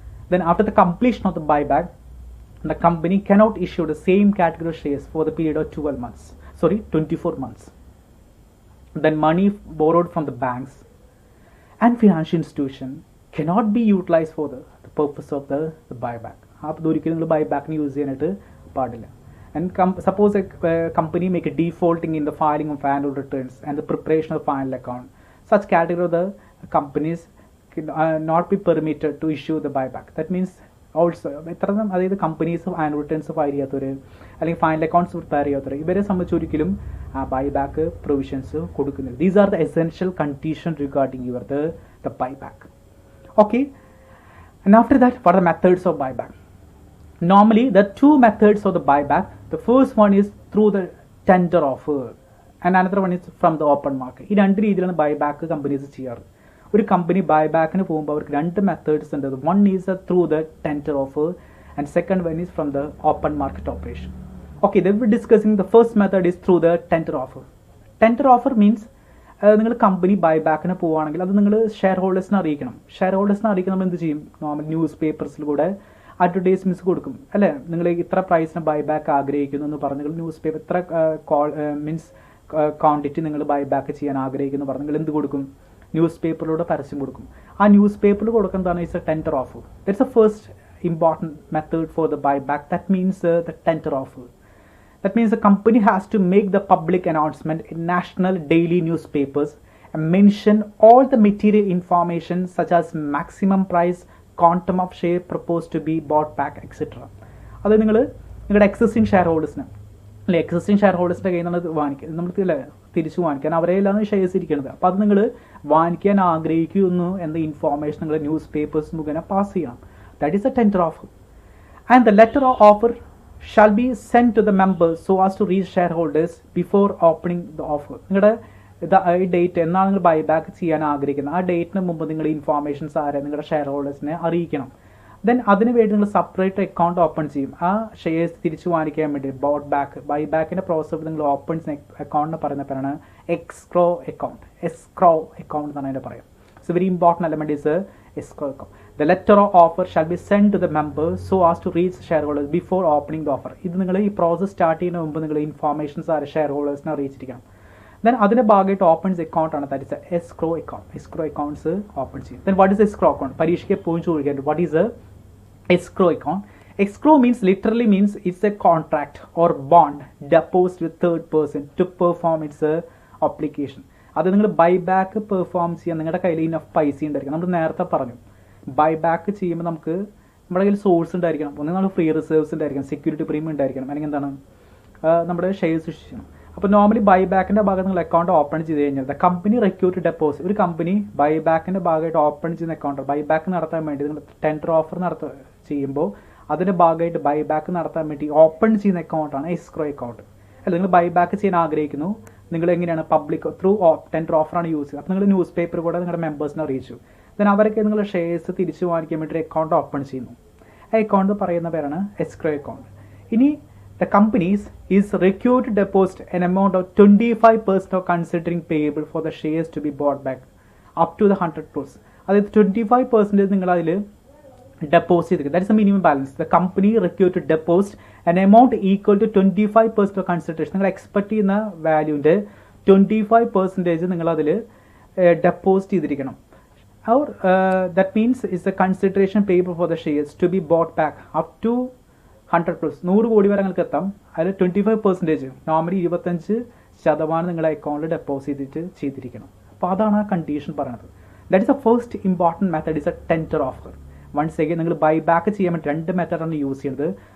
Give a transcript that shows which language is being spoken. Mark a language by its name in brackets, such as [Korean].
[English] Then after the completion of the buyback, the company cannot issue the same category of shares for the period of 24 months. Then money borrowed from the banks and financial institution cannot be utilized for the purpose of the buyback. [Malayalam] അപ്പോൾ ഒരിക്കലും നിങ്ങൾ ബൈബാക്കിന് use ചെയ്യാനായിട്ട് പാടില്ല. [English] And suppose a company make a defaulting in the filing of annual returns and the preparation of final account. Such category of the companies not be permitted to issue the buyback. That means also [Malayalam] അതായത് companies annual returns file ചെയ്യാത്തവർ അല്ലെങ്കിൽ final accounts prepare ചെയ്യാത്തവർ ഇവരെ സംബന്ധിച്ച് ഒരിക്കലും buyback provisions കൊടുക്കുന്നില്ല. [English] These are the essential condition regarding your the buyback. Okay. And after that what are the methods of buyback? Normally, there are 2 methods of the buyback. The first one is through the tender offer and another one is from the open market. [Malayalam] ഈ 2 രീതിയിലാണ് buyback companies ചെയ്യാറ്. ഒരു company ബൈബാക്കിന് പോകുമ്പോൾ അവർക്ക് 2 methods ഉണ്ട്. [English] One is through the tender offer and second one is from the open market operation. [Malayalam] Okay, the V discussing the first method is through the tender offer. Tender offer means നിങ്ങൾ company ബൈബാക്കിന് പോവുകയാണെങ്കിൽ അത് നിങ്ങൾ share ഹോൾഡേഴ്സിനെ അറിയിക്കണം. Share ഹോൾഡേഴ്സിനെ അറിയിക്കണം എന്ത് ചെയ്യും? Normal news പേപ്പേഴ്സിലൂടെ advertisements കൊടുക്കും അല്ലേ? നിങ്ങൾ ഇത്ര പ്രൈസിന് ബൈബാക്ക് ആഗ്രഹിക്കുന്നു എന്ന് പറഞ്ഞ് ന്യൂസ് പേപ്പർ ഇത്ര മീൻസ് ക്വാണ്ടിറ്റി നിങ്ങൾ ബൈബാക്ക് ചെയ്യാൻ ആഗ്രഹിക്കുന്നു പറഞ്ഞ് നിങ്ങൾ എന്ത് കൊടുക്കും? ന്യൂസ് പേപ്പറിലൂടെ പരസ്യം കൊടുക്കും. ആ ന്യൂസ് പേപ്പറിൽ കൊടുക്കുന്നതാണ് [English] Is a tender offer. That's a first important method for the buyback. That means the tender offer. That means the company has to make the public announcement in national daily newspapers and mention all the material information such as maximum price, quantum of share proposed to be bought back, etc. [Malayalam] അത് നിങ്ങളുടെ existing share ഹോൾഡേഴ്സിന് അല്ലെ existing share ഹോൾഡേഴ്സിൻ്റെ കയ്യിൽ നിന്നത് വാങ്ങിക്കുക, നമുക്ക് തിരിച്ചു വാങ്ങിക്കാൻ അവരെല്ലാം ഷെയർസ് ഇരിക്കുന്നത്. അപ്പോൾ അത് നിങ്ങൾ വാങ്ങിക്കാൻ ആഗ്രഹിക്കുന്നു എന്ന ഇൻഫോർമേഷൻ നിങ്ങൾ ന്യൂസ് പേപ്പേഴ്സ് മുഖേന പാസ് ചെയ്യണം. [English] That is a tender offer. And the letter of offer shall be sent to the members so as to reach shareholders before opening the offer. [Malayalam] നിങ്ങളുടെ ഈ ഡേറ്റ് എന്നാണ് നിങ്ങൾ ബൈബാക്ക് ചെയ്യാൻ ആഗ്രഹിക്കുന്നത്, ആ ഡേറ്റിന് മുമ്പ് നിങ്ങൾ ഇൻഫോർമേഷൻസ് ആരെ നിങ്ങളുടെ ഷെയർ ഹോൾഡേഴ്സിനെ അറിയിക്കണം. ദെൻ അതിന് വേണ്ടി നിങ്ങൾ സെപ്പറേറ്റ് അക്കൗണ്ട് ഓപ്പൺ ചെയ്യും. ആ ഷെയർസ് തിരിച്ചു വാങ്ങിക്കാൻ വേണ്ടി ബോട്ട് ബാക്ക് ബൈബാക്കിൻ്റെ പ്രോസസ് നിങ്ങൾ ഓപ്പൺ അക്കൗണ്ടിന് പറയുന്ന പേരാണ് എസ്ക്രോ അക്കൗണ്ട്. എസ്ക്രോ അക്കൗണ്ട് എന്നാണ് അതിൻ്റെ പറയാം. [English] It's very important element is escrow account. The letter of offer shall be sent to the members so as to reach shareholders before opening the offer. [Malayalam] ഇത് നിങ്ങൾ ഈ process start ചെയ്യുന്ന മുമ്പ് നിങ്ങൾ informations ആരെ ഷെയർ ഹോൾഡേഴ്സിനെ അറിയിച്ചിരിക്കണം. ദെൻ അതിൻ്റെ ഭാഗമായിട്ട് opens account ആണ്, [English] That is escrow account. [Malayalam] Escrow accounts open ചെയ്യും. [English] Then what is escrow account? [Malayalam] പരീക്ഷയ്ക്ക് എപ്പോഴും ചോദിക്കാറുണ്ട്, [English] What is escrow account? Escrow means literally means it's a contract or bond deposed with third person to perform its obligation. [Malayalam] അത് നിങ്ങൾ buyback perform ചെയ്യാൻ നിങ്ങളുടെ കയ്യിൽ enough പൈസ ഉണ്ടായിരിക്കണം. നമ്മൾ നേരത്തെ പറഞ്ഞു ബൈബാക്ക് ചെയ്യുമ്പോൾ നമുക്ക് നമ്മുടെ കയ്യിൽ സോഴ്സ് ഉണ്ടായിരിക്കണം. ഒന്ന് നമ്മൾ ഫ്രീ റിസർവ്സ് ഉണ്ടായിരിക്കണം, സെക്യൂരിറ്റി പ്രീമിയം ഉണ്ടായിരിക്കണം, അല്ലെങ്കിൽ എന്താണ് നമ്മുടെ ഷെയർസ് സൃഷ്ടിക്കണം. അപ്പോൾ നോർമലി ബൈബാക്കിൻ്റെ ഭാഗത്ത് നിങ്ങൾ അക്കൗണ്ട് ഓപ്പൺ ചെയ്ത് കഴിഞ്ഞാൽ [English] the company required deposit, [Malayalam] ഒരു കമ്പനി ബൈബാക്കിൻ്റെ ഭാഗമായിട്ട് ഓപ്പൺ ചെയ്യുന്ന അക്കൗണ്ട് ബൈബാക്ക് നടത്താൻ വേണ്ടി നിങ്ങൾ ടെൻഡർ ഓഫർ ചെയ്യുമ്പോൾ അതിൻ്റെ ഭാഗമായിട്ട് ബൈബാക്ക് നടത്താൻ വേണ്ടി ഓപ്പൺ ചെയ്യുന്ന അക്കൗണ്ടാണ് എസ്ക്രോ അക്കൗണ്ട്. അല്ല നിങ്ങൾ ബൈബാക്ക് ചെയ്യാൻ ആഗ്രഹിക്കുന്നു, നിങ്ങൾ എങ്ങനെയാണ് പബ്ലിക് ത്രൂ ടെൻഡർ ഓഫറാണ് യൂസ് ചെയ്യുന്നത്. അപ്പോൾ നിങ്ങൾ ന്യൂസ് പേപ്പർ കൂടെ നിങ്ങളുടെ മെമ്പേഴ്സിനെ അറിയിച്ചു. ദെൻ അവരൊക്കെ നിങ്ങളുടെ ഷെയർസ് തിരിച്ചു വാങ്ങിക്കാൻ വേണ്ടി അക്കൗണ്ട് ഓപ്പൺ ചെയ്യുന്നു. ആ അക്കൗണ്ട് പറയുന്ന പേരാണ് എസ്ക്രോ അക്കൗണ്ട്. [English] ഇനി the companies is required deposit an amount of 25% of considering payable for the shares to be bought back up to the 100 crores. [Malayalam] അതായത് 25% നിങ്ങൾ അതിൽ deposit ചെയ്തിരിക്കും. [English] That is a minimum balance. The company required to deposit an amount equal to 25% of consideration. [Malayalam] നിങ്ങൾ expect ചെയ്യുന്ന വാല്യൂവിൻ്റെ 25% നിങ്ങൾ അതിൽ deposit ചെയ്തിരിക്കണം. [English] or that means is the consideration payable for the shares to be bought back up to 100 crores. [Malayalam] 100 കോടി വരെ നിങ്ങൾക്ക് എത്താം. അതിൽ 25% നോർമലി 25% നിങ്ങളുടെ അക്കൗണ്ടിൽ ഡെപ്പോസിറ്റ് ചെയ്തിരിക്കണം. അപ്പോൾ അതാണ് ആ കണ്ടീഷൻ പറയുന്നത്. [English] That is a first important method is a tender offer. [Malayalam] Once again നിങ്ങൾ ബൈ ബാക്ക് ചെയ്യാൻ വേണ്ടി രണ്ട് മെത്തേഡാണ് യൂസ് ചെയ്യുന്നത്.